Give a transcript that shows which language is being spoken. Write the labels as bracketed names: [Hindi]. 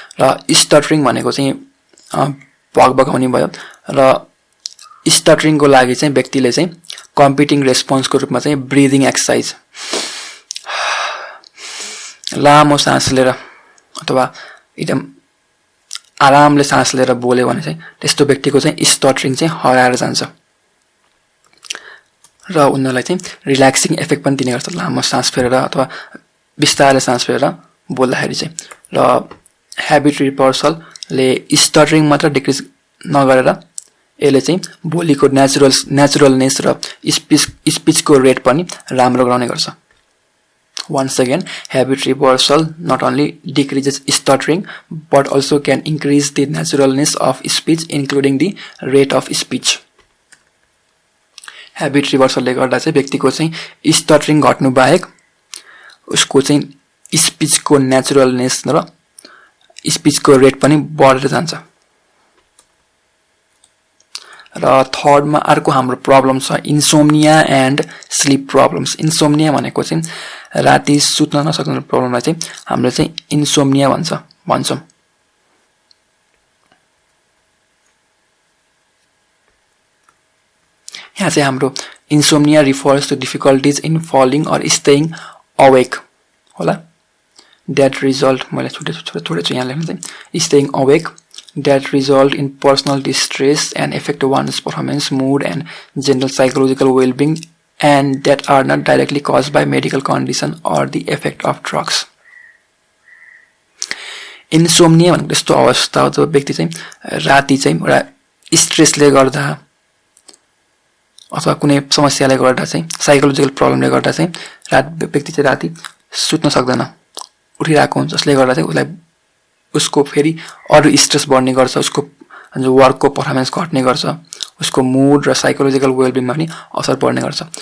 [Nepali] र स्टटरिङ भनेको चाहिँ भकभकाउने भयो र स्टटरिङको लागि चाहिँ व्यक्तिले चाहिँ कम्पिटिङ रेस्पोन्सको रूपमा चाहिँ ब्रिदिङ एक्सर्साइज लामो सास लिएर अथवा एकदम आरामले सास लिएर बोल्यो भने चाहिँ त्यस्तो व्यक्तिको चाहिँ स्टटरिङ चाहिँ हराएर जान्छ र उनीहरूलाई चाहिँ रिल्याक्सिङ इफेक्ट पनि दिने गर्छ लामो सास फेरेर अथवा बिस्तारै सास फेरेर बोल्दाखेरि चाहिँ। र ह्याबिट रिभर्सलले स्टटरिङ मात्र डिक्रिज नगरेर यसले चाहिँ बोलीको नेचुरलनेस र स्पिचको रेट पनि राम्रो गराउने गर्छ। [English] Once again, habit reversal not only decreases stuttering but also can increase the naturalness of speech including the rate of speech. [Nepali] Habit reversal ले गर्दा चाहिँ व्यक्तिको चाहिँ स्टटरिङ घट्नु बाहेक उसको चाहिँ स्पिचको नेचुरलनेस र स्पिचको रेट पनि बढेर जान्छ। र थर्डमा अर्को हाम्रो प्रब्लम छ insomnia and sleep problems. Insomnia भनेको चाहिँ राति सुत्न नसक्ने प्रब्लमलाई चाहिँ हामीले चाहिँ इन्सोम्निया भन्छौँ। यहाँ चाहिँ हाम्रो [English] insomnia refers to difficulties in falling or staying awake [Nepali] होला। [English] that result [Nepali] मैले छोडेको छु यहाँ लेख्नु चाहिँ [English] Staying awake that result in personal distress and affect one's performance, mood and general psychological well-being, and that are not directly caused by medical condition or the effect of drugs. [Nepali] Insomnia भनेको त्यस्तो अवस्था हो जब व्यक्ति चाहिँ राति चाहिँ एउटा स्ट्रेसले गर्दा अथवा कुनै समस्याले गर्दा चाहिँ साइकोलोजिकल प्रब्लमले गर्दा चाहिँ व्यक्ति चाहिँ राति सुत्न सक्दैन, उठिरहेको हुन्छ, जसले गर्दा चाहिँ उसको फेरि अरू स्ट्रेस बढ्ने गर्छ, उसको जो वर्कको पर्फर्मेन्स घट्ने गर्छ, उसको मुड र साइकोलोजिकल वेलबिङमा पनि असर पर्ने गर्छ।